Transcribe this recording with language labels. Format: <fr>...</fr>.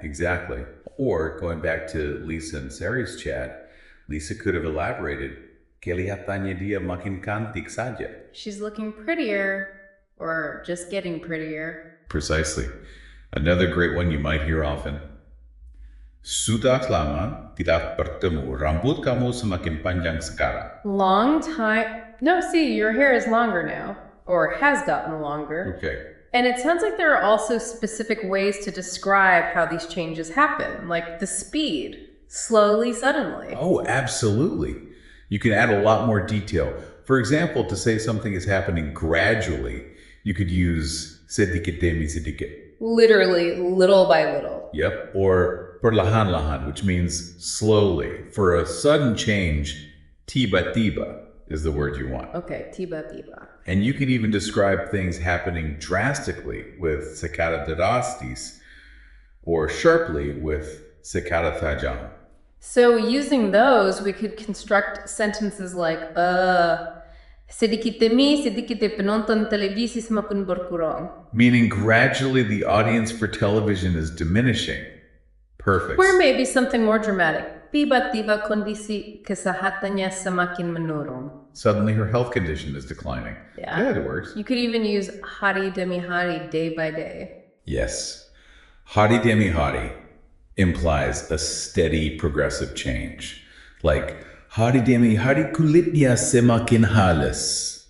<en>Exactly. Or going back to Lisa and Sari's chat, Lisa could have elaborated,</en> <id>kelihatannya dia makin cantik saja.</id> <en>She's looking prettier or just getting prettier. Precisely. Another great one you might hear often.</en> <id>Sudah lama tidak bertemu, rambut kamu semakin panjang sekarang.</id> <en>Long time. No, see, your hair is longer now, or has gotten longer. Okay. And it sounds like there are also specific ways to describe how these changes happen, like the speed, slowly, suddenly. Oh, absolutely. You can add a lot more detail. For example, to say something is happening gradually, you could use</en> <id>sedikit demi sedikit.</id> <en>Literally, little by little. Yep. Or perlahan-lahan, which means slowly. For a sudden change, tiba-tiba is the word you want. Okay, tiba tiba. And you can even describe things happening drastically with secara drastis, or sharply with secara tajam. So using those, we could construct sentences like,</en> <id>sedikit demi sedikit penonton televisi semakin berkurang.</id> <en>Meaning gradually the audience for television is diminishing. Perfect. Or maybe something more dramatic.</en> <id>Tiba-tiba kondisi kesehatannya semakin menurun.</id> <en>Suddenly her health condition is declining. Yeah. It works. You could even use</en> <id>hari demi hari,</id> <en>day by day. Yes.</en> <id>Hari demi hari</id> <en>implies a steady progressive change.</en> <id>Like, hari demi hari kulitnya semakin halus.</id>